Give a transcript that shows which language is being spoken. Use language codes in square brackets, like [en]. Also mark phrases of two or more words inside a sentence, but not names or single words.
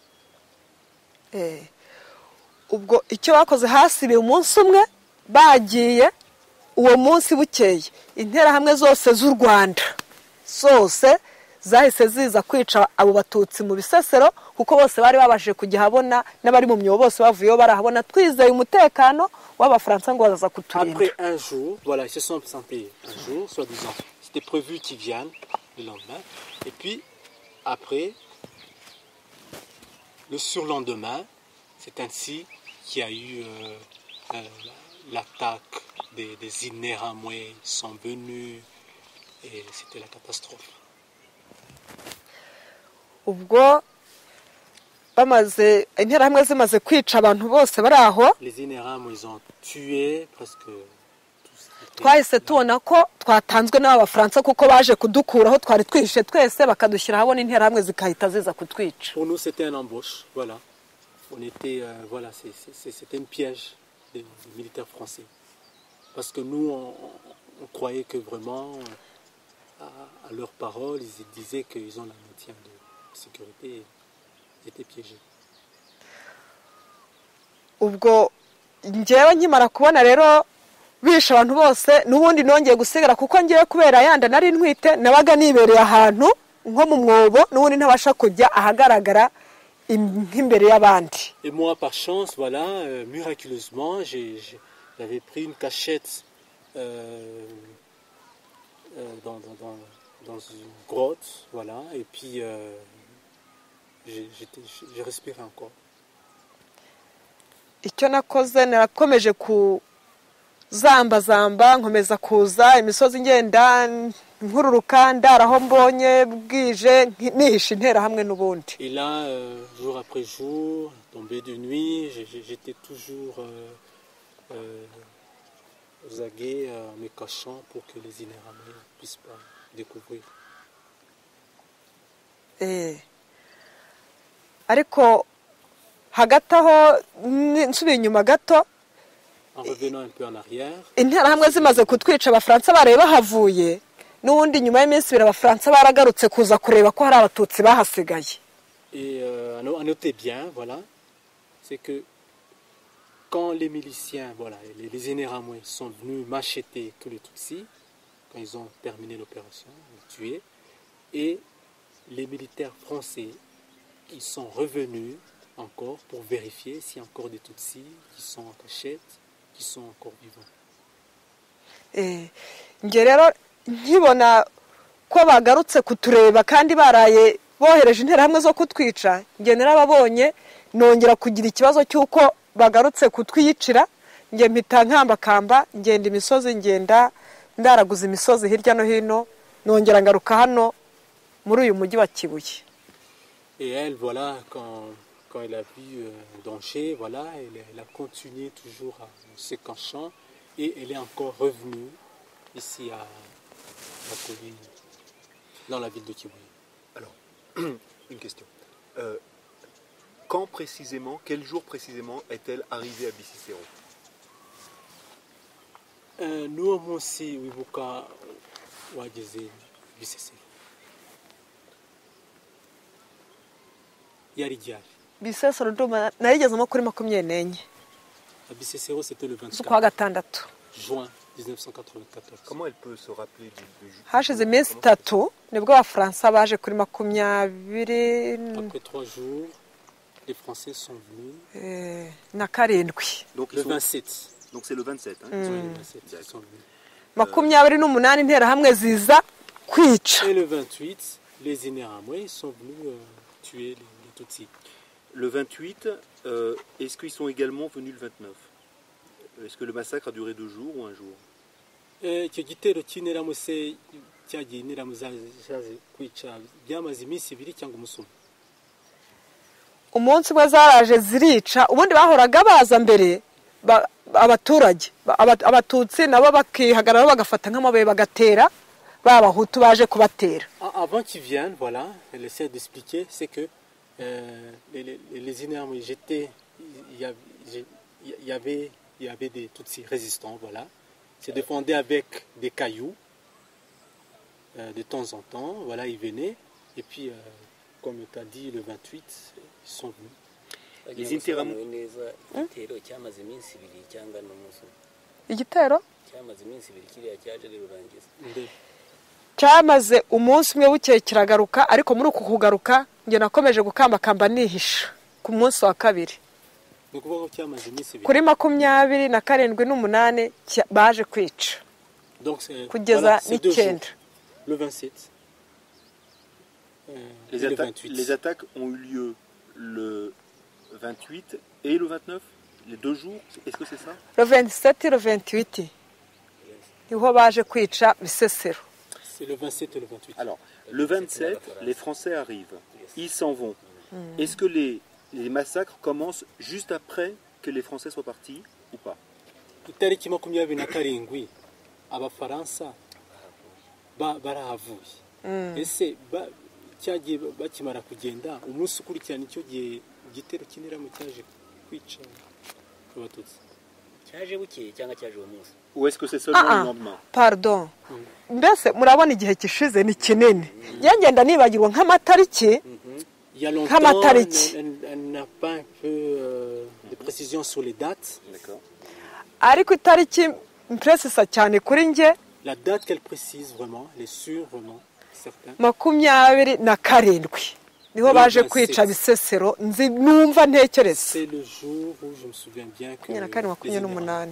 [rw] Ubwo icyo bakoze hasibe umunsi umwe bagiye uwo munsi bukeye intera hamwe zose z'u Rwanda zose zahise ziza kwica abo batutsi mu Bisesero kuko bose bari babashije kujya habona n'abari mu myobo bose bavuyeyo barahabona twizeye umutekano w'abafaransa ngo bazaza kuturinda. [fr] Après un jour, voilà, ils se sont absentés un jour, soi-disant. C'était prévu qu'ils viennent le lendemain. Et puis, après, le surlendemain, c'est ainsi qu'il y a eu l'attaque des Interahamwe sont venus et c'était la catastrophe. [rw] Ubwo bamaze Interahamwe zimaze kwica abantu bose bari aho. [fr] Les Interahamwe ils ont tué presque [rw] twahise tubona ko twatanzwe n'abafaransa kuko baje kudukuraho twari twihishe twese bakadushyira habona Interahamwe zikahita ziza kutwica. [fr] Pour nous c'était un embauche, voilà. On était voilà, c'était un piège des militaires français. Parce que nous on croyait que vraiment à leurs paroles, ils disaient qu'ils ont la maintien de sécurité, ils étaient piégés. [rw] Ubwo njyewe nkimara kubona rero bisha abantu bose nubundi nongeye gusigara kuko ngiye kubera yanda nari ntwite nabaga nibereye ahantu nko mu mwobo nubundi ntabasha kujya ahagaragara imbere y'abandi. [fr] Et moi par chance voilà miraculeusement j'avais pris une cachette dans une grotte voilà et puis j'ai respiré encore. [rw] Icyo nakoze narakomeje kuzambazamba nkomeza kuza imisozi ngenda nkururuka ndaraho mbonye bwije nihisha Interahamwe n'ubundi. [fr] Et là jour après jour tombé de nuit j'étais toujours aux aguets me cachant pour que les Interahamwe ne puissent pas découvrir. [rw] Ariko hagati aho nsubiye inyuma gato [fr] En revenant un peu en arrière, [rw] interahamwe zimaze kutwica abafaransa baraye bahavuye n'ubundi nyuma y'iminsi ibiri abafaransa baragarutse kuza kureba ko hari abatutsi bahasigaye. [fr] et à noter bien, voilà, c'est que quand les miliciens, voilà, les Interahamwe sont venus macheter tous les Tutsis, quand ils ont terminé l'opération, les tuer, et les militaires français, ils sont revenus encore pour vérifier s'il y a encore des Tutsis qui sont en cachette, qui sont encore vivants. [rw] Njye rero nkibona ko bagarutse kutureba kandi baraye bohereje interahamwe zo kutwica, njye narababonye nongera kugira ikibazo cy'uko bagarutse kutwiyicira, njye mpita nkambakamba ngenda imisozi, ngenda ndaraguza imisozi hirya no hino, nongera ngaruka hano muri uyu mujyi wa Kibuye. [fr] Et elle, voilà, quand elle a vu danger, voilà, elle a continué toujours à se cachant et elle est encore revenue ici à la colline, dans la ville de Kibuye. Alors, une question. Quand précisément, quel jour précisément est-elle arrivée à Bicicero? Nous aussi, [rw] wibuka wageze Bisesero. Yari ryari? Bisesero ndumva narigezemo kuri 24 [fr] À Bisesero, c'était le [rw] z'ukwa 24 gatandatu. [fr] juin 1994. Comment elle peut se rappeler du jour? [rw] Hashize iminsi 3 nibwo abafaransa baje kuri 20 [fr] Après 3 jours, les Français sont venus. [rw] na karindwi. [fr] Donc, Le 27. donc c'est le 27. Hein, Oui, le 27, ils sont venus. [rw] 28 interahamwe ziza kwica. [fr] Et le 28, les Interahamwe sont venus tuer les Tutsis. Le 28, est-ce qu'ils sont également venus le 29? Est-ce que le massacre a duré 2 jours ou 1 jour? [rw] icyo gitero cy'interahamwe se cyagiye interahamwe zaje kwica byamaze iminsi 2 cyangwa umunsi umwe? Umunsi umwe zaraje zirica, ubundi bahoraga baza mbere abaturage abatutsi nabo bakihagarara bagafata nk'amabuye bagatera babahutu baje kubatera. [fr] Avant qu'ils viennent, voilà, elle essaie d'expliquer, c'est que les Interahamwe jetaient, il y avait des Tutsis résistants, voilà, se défendaient avec des cailloux de temps en temps, voilà, ils venaient, et puis, comme tu as dit, le 28, ils sont venus. Les Interahamwe. [rw] Igitero cyamaze umunsi umwe bukeye kiragaruka, ariko muri uku kugaruka njye nakomeje gukambakamba nihisha ku munsi wa kabiri. Kuri 27 n'umunani baje kwica kugeza n'icyenda. [fr] Le 27. Les attaques ont eu lieu le 28 et le 29, les 2 jours, est-ce que c'est ça? Le 27 et le 28 [rw] niho baje kwica Bisesero. [fr] C'est le 27 et le 28. Alors, le 27, les Français arrivent, ils s'en vont. Est-ce que les massacres commencent juste après que les Français soient partis ou pas? [rw] Itariki 27 abafaransa barahavuye. Ese cyagiye bakimara kugenda umunsi ukurikirana icyo gihe igitero cy'interahamwe cyaje kwica abatutsi? Cyaje bukeye cyangwa cyaje uwo munsi? [fr] Ou est-ce que c'est seulement le lendemain? Pardon. [rw] Mbese murabona igihe kishize ni kinini. Ngenda nibagirwa nk'amatariki. [fr] Il y a longtemps, elle n'a pas un peu de précision sur les dates. D'accord. [rw] Ariko itariki mprecisa cyane kuri nge. [fr] La date qu'elle précise vraiment, elle est sûre vraiment, certain. [rw] 27 niho baje kwica Bisesero, nzi numva ntekereza. [fr] C'est le jour où je me souviens bien que les Interahamwe